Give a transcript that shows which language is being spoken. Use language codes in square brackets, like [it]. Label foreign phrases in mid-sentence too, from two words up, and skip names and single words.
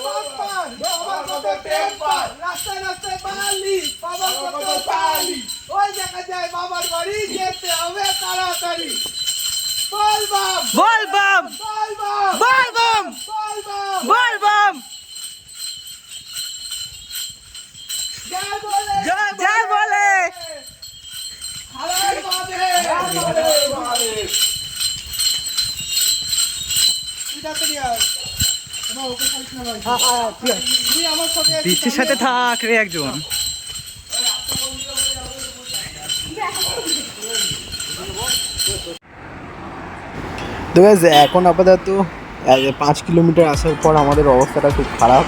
[hi] बोल बम बोल बम बोल बम। जय बोले। [bn] বৃষ্টির সাথে থাক রে একজন। তো গাইস এখন আপাতত 5 কিলোমিটার আসার পর আমাদের অবস্থাটা খুব খারাপ।